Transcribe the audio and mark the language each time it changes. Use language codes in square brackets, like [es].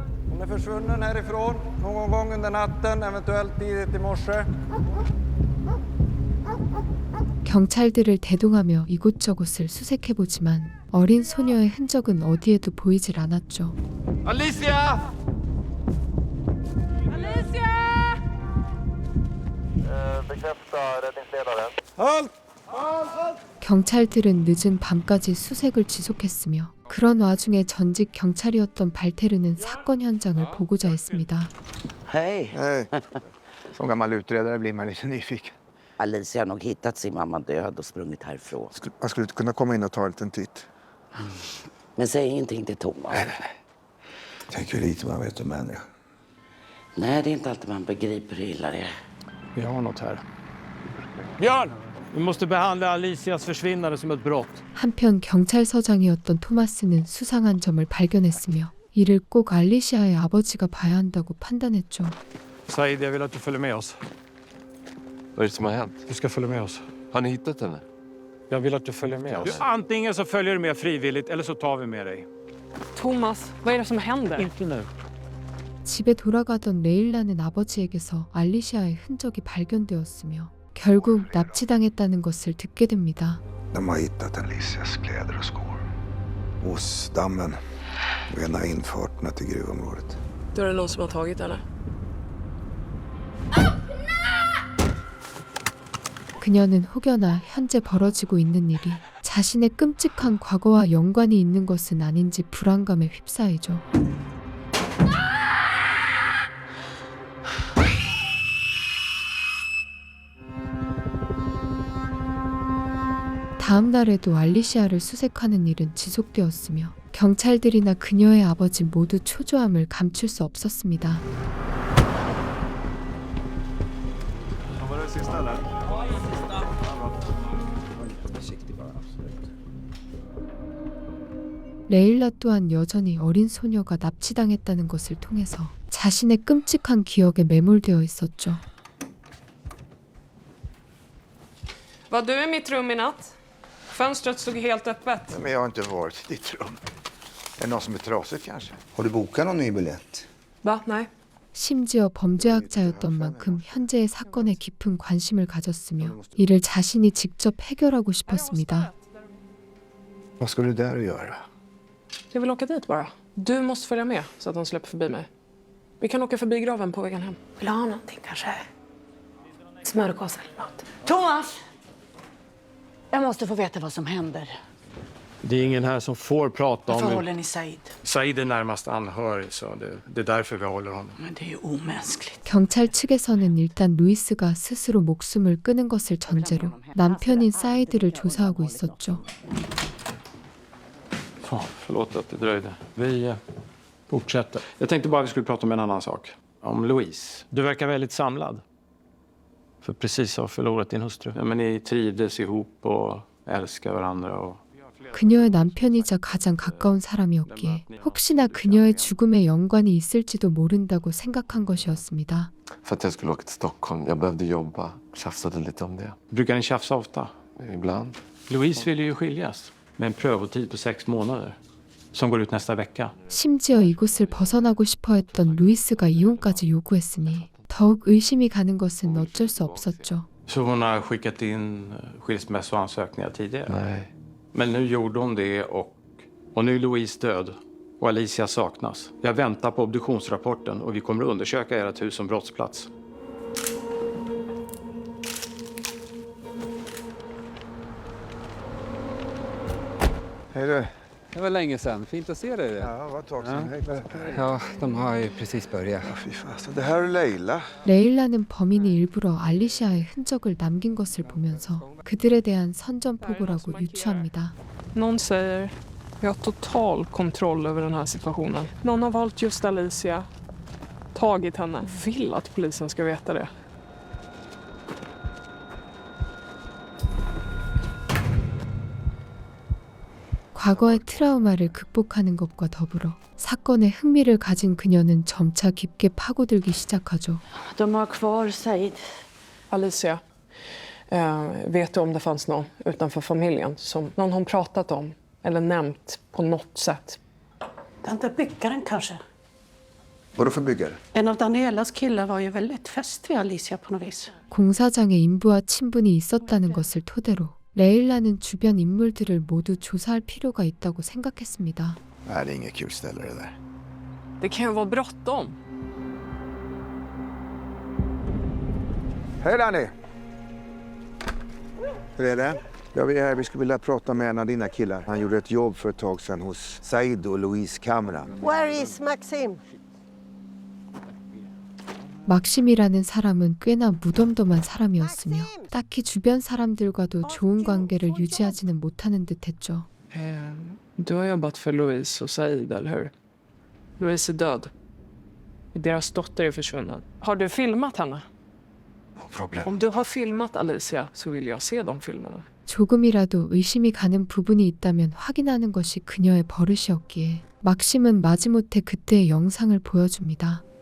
[sv] Hon är försvunnen härifrån någon gång under natten, eventuellt tidigt i morse. [ko] 경찰들을 대동하며 이곳저곳을 수색해보지만 어린 소녀의 흔적은 어디에도 보이질 않았죠. [sv] Alicia! Alicia! Bekräfta räddningsledaren. Halt! [ko] 경찰들은 늦은 밤까지 수색을 지속했으며 그런 와중에 전직 경찰이었던 발테르는 사건 현장을 보고자 했습니다. [sv] Hej! Nej. Som gammal utredare blir man lite nyfiken. Alicia har nog hittat sin mamma död och sprungit härifrån. Man skulle kunna komma in och ta en liten titt. Men säg ingenting till Thomas. Tänk hur lite man vet om människa. Nej, det är inte alltid man begriper hur illa det är. Vi har något här. Björn! Vi måste behandla Alicias försvinnande som ett brott. [ko] 한편 경찰서장이었던 토마스는 수상한 점을 발견했으며 이를 꼭 알리시아의 아버지가 봐야 한다고 판단했죠. [sv] Said, jag vill att du följer med oss. Vad är det som har hänt? Du ska följa med oss. Har ni hittat henne? Jag vill att du följer med oss. Antingen så följer du med frivilligt eller så tar vi med dig. Thomas, vad är det som händer? Inte nu. [ko] 집에 돌아가던 레일라는 아버지에게서 알리시아의 흔적이 발견되었으며 결국 납치당했다는 것을 듣게 됩니다. [sv] De har hittat Alicias kläder och skor hos dammen vid en av infarterna till gruvområdet. Då är det någon som har tagit henne. [ko] 그녀는 혹여나 현재 벌어지고 있는 일이 자신의 끔찍한 과거와 연관이 있는 것은 아닌지 불안감에 휩싸이죠. 다음 날에도 알리시아를 수색하는 일은 지속되었으며 경찰들이나 그녀의 아버지 모두 초조함을 감출 수 없었습니다. [sv] Var det sista eller? [ko] 레일라 또한 여전히 어린 소녀가 납치당했다는 것을 통해서 자신의 끔찍한 기억에 매몰되어 있었죠. [sv] Var du i mitt rum i natt? Fönstret stod helt öppet. Men jag har inte varit i ditt rum. Är det någon som är trasigt kanske? Har du bokat någon ny biljett? Va? Nej. [ko] 심지어 범죄학자였던 만큼 현재의 사건에 깊은 관심을 가졌으며 이를 자신이 직접 해결하고 싶었습니다. [sv] Vad ska du där och göra? Jag vill åka dit bara. Du måste följa med så att de släpper förbi mig. Vi kan åka förbi graven på vägen hem. Vill du ha någonting kanske? Smörgås eller något? Thomas! Jag måste få veta vad som händer. Det är ingen här som får prata Varför om... håller ni Said? Said är närmast anhörig, så det är därför vi håller honom. Men det är ju omänskligt. [ko] 경찰 측에서는 일단 루이스가 스스로 목숨을 끊은 것을 전제로 남편인 사이드를 조사하고 있었죠. [sv] Förlåt att det dröjde. Vi fortsätter. Jag tänkte bara att vi skulle prata om en annan sak. Om Louise. Du verkar väldigt samlad. För precis har förlorat din hustru. Ja, men ni trivdes ihop och älskar varandra. Och... [ko] 그녀의 남편이자 가장 가까운 사람이었기에 혹시나 그녀의 죽음에 연관이 있을지도 모른다고 생각한 것이었습니다. [sv] För att jag skulle åka till Stockholm. Jag behövde jobba. Tjafsade lite om det. Brukar ni tjafsa ofta? Ibland. Louise ville ju skiljas. Med en prövotid på 6 månader. Som går ut nästa vecka. [ko] 심지어 이곳을 벗어나고 싶어 했던 루이스가 이혼까지 요구했으니 더욱 의심이 가는 것은 어쩔 수 없었죠. [sv] Så hon har skickat in skilsmässoansökningar tidigare? Nej. Men nu gjorde hon det och nu är Louise död och Alicia saknas. Jag väntar på obduktionsrapporten och vi kommer att undersöka ert hus som brottsplats. Hej du. Det var länge sedan. Fint att se dig. Ja, det var ett tag sedan. Hej. Ja, de har ju precis börjat. Ja, fy fasen. Det här är Leila. [ko] 레일라는 범인이 일부러 알리시아의 흔적을 남긴 것을 보면서 그들에 대한 선전포고라고 유추합니다. [sv] Någon säger vi har total kontroll över den här situationen. Någon har valt just Alicia, tagit henne, vill att polisen ska veta det. [ko] 과거의 트라우마를 극복하는 것과 더불어 사건에 흥미를 가진 그녀는 점차 깊게 파고들기 시작하죠. [sv] De har kvar Said. Alicia, vet du om det fanns någon utanför familjen som någon har pratat om eller nämnt på något sätt? Den där byggaren kanske. Vadå för byggare? En av Danielas killar var ju väldigt fäst vid Alicia på något vis. [ko] 공사장에 인부와 친분이 있었다는 것을 토대로 레일라는 주변 인물들을 모두 조사할 필요가 있다고 생각했습니다. [sv] Nej, det är inget kul ställe det där. Det kan ju vara bråttom. Hej Danny! Hur är det? Ja, vi är här. Vi skulle vilja prata med en av dina killar. Han gjorde ett jobb för ett tag sedan hos Said och Louise Cameron. [en] Where is Maxim? [ko] 막심이라는 사람은 꽤나 무덤덤한 사람이었으며 딱히 주변 사람들과도 좋은 관계를 유지하지는 못하는 듯했죠. [sv] Du har jobbat för Louise och Said, eller hur? Louise är död. Deras dotter är försvunnen. Har du filmat henne? Problem. Om du har filmat Alicia så vill jag se de filmerna. [ko] 조금이라도 의심이 가는 부분이 있다면 확인하는 것이 그녀의 버릇이었기에 막심은 마지못해 그때의 영상을 보여줍니다.